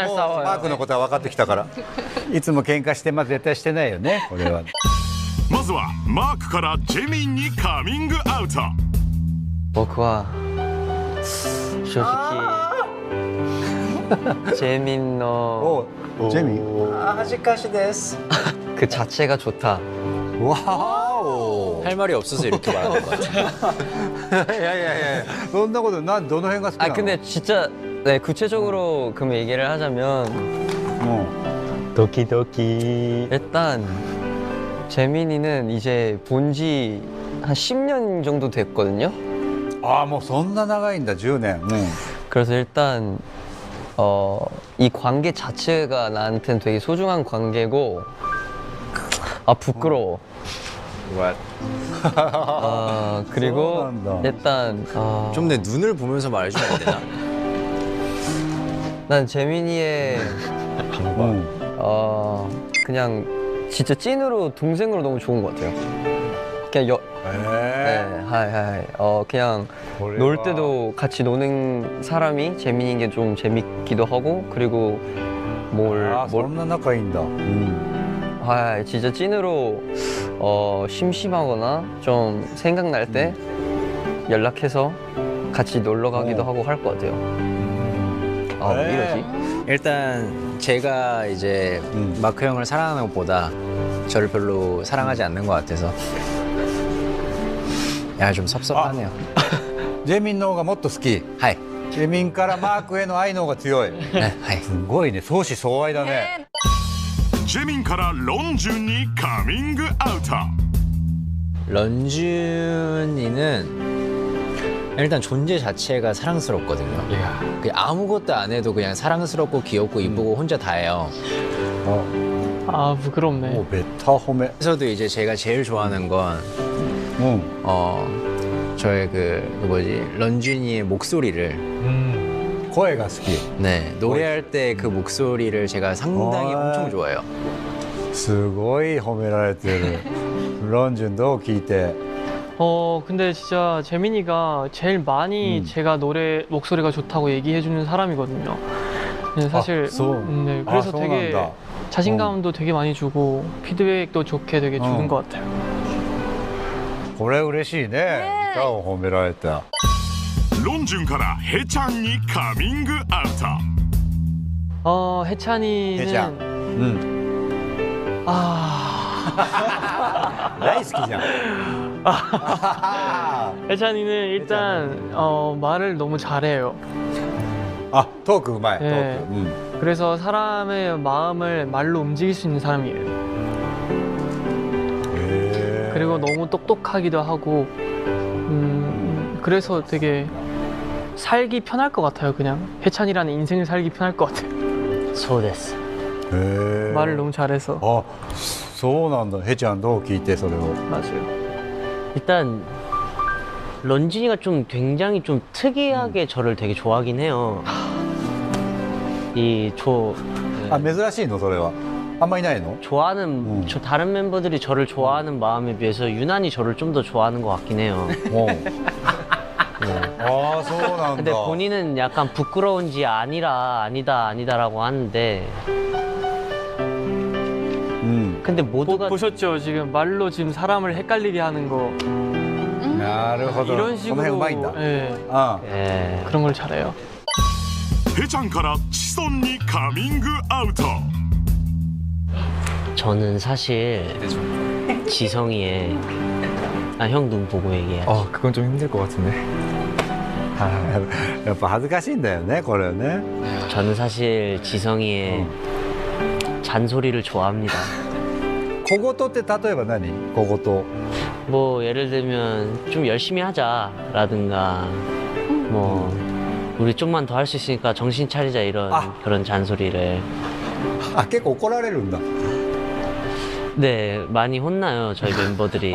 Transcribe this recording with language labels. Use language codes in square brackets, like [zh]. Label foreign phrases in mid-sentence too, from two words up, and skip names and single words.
[ja] もうマークのことは分かってきたから。いつも喧嘩して絶対してないよね。これは。まずはマークからジェミンにカミングアウト。僕は正直ジェミンのジェミン。 [ko] 그 자체가 좋다. 와우. 할 말이 없어서 이렇게 말하는 것 같아요. [ja] いやいやいや。そんなことなんどの辺が好きなの？ [ko] 근데 진짜 네, 구체적으로 그럼 얘기를 하자면 도키도키 일단 재민이는 이제 본지 한 10년 정도 됐거든요. [ja] ああもうそんな長いんだ10年。 [ko] 그래서 일단 이 관계 자체가 나한테는 되게 소중한 관계고 아 부끄러워. 그리고 일단 좀 내 눈을 보면서 말해주면 안 되나? 난 재민이의 그냥 진짜 찐으로 동생으로 너무 좋은 것 같아요. 그냥 네, 하이. 그냥 놀 때도 같이 노는 사람이 재민인 게 좀 재밌기도 하고 그리고 뭘 [ja] そんな仲いいんだ。 [ko] 하이 진짜 찐으로 심심하거나 좀 생각날 때 연락해서 같이 놀러 가기도 하고 할 것 같아요. 아, 왜 이러지? 일단 제가 이제 마크 형을 사랑하는 것보다 저를 별로 사랑하지 않는 것 같아서 야, 좀 섭섭하네요. [ja] ジェミンの方がもっと好き。 하이. ジェミンからマークへの愛の方が強い。 [ko] 네, 하이. [ja] すごいね、相思相愛だね。ジェミンからロンジュンにカミングアウト。 [ko] 런쥔이는 일단 존재 자체가 사랑스럽거든요. 그냥 아무것도 안 해도 그냥 사랑스럽고 귀엽고 이쁘고 혼자 다 해요. 아 부끄럽네. [ja] もうベタ褒め。 [ko] 그래서도 이제 제가 제일 좋아하는 건 저의 그 뭐지 런쥔이의 목소리를 [ja] 声が好き。 [ko] 네 노래할 때 그 목소리를 제가 상당히 엄청 좋아해요. [ja] すごい褒められてる。ロンジュンどう聞いて。 [ko] 근데 진짜 재민이가 제일 많이 제가 노래 목소리가 좋다고 얘기해주는 사람이거든요. 네, 사실 네, 그래서 되게 자신감도 되게 많이 주고 피드백도 좋게 되게 주는 것 같아요. [ja] これ嬉しいね。歌を褒められた。ロンジュンからヘチャンにカミングアウト。 [ko] 해찬이는 [ja] ヘちゃん。大好きじゃん。 [ko] 해찬이는 일단 말을 너무 잘해요. [ja] あ、トークうまい。ト [ko] 네. [ja] ーク。 [ko] 그래서 사람의 마음을 말로 움직일 수 있는 사람이에요. 그리고 너무 똑똑하기도 하고 그래서 되게 살기 편할 것 같아요. 그냥 해찬이라는 인생을 살기 편할 것 같아요. 소데스. 말을 너무 잘해서. [ja] あ、そうなんだ。ヘちゃんどう聞いてそれを。 [ko] 맞아요. 일단 런쥔이가 좀 굉장히 좀 특이하게 저를 되게 좋아하긴 해요. 네. [ja] あ、珍しいのそれは。あんまいないの？ [ko] 좋아하는 저 다른 멤버들이 저를 좋아하는 마음에 비해서 유난히 저를 좀 더 좋아하는 것 같긴 해요. [ja] ああ、そうなん [ko] 근데 [ja] だ。 [ko] 본인은 약간 부끄러운지 아니다라고 하는데 근데 모두가 보셨죠? 지금 말로 지금 사람을 헷갈리게 하는 거 [ja] なるほど。 [ko] 이런 [ja] この辺う [ko] 식으로 [ja] まいんだ。 [ko] 예, [ja] あ [ko] 예. 그런 걸 잘해요. [ja] ヘチャンからチソンにカミングアウト。 [ko] 저는 사실 지성이의 형 눈 보고 얘기해. 그건 좀 힘들 것 같은데. [ja] やっぱ恥ずかしいんだよねこれね [ko] 저는 사실 지성이의 잔소리를 좋아합니다. [ja] 小言って例えば何小言 [ko] 뭐 예를 들면 좀 열심히 하자라든가 뭐 우리 좀만 더 할 수 있으니까 정신 차리자 이런 그런 잔소리를 [ja] あ結構怒られるんだ [ko] 네 많이 혼나요 저희 멤버들이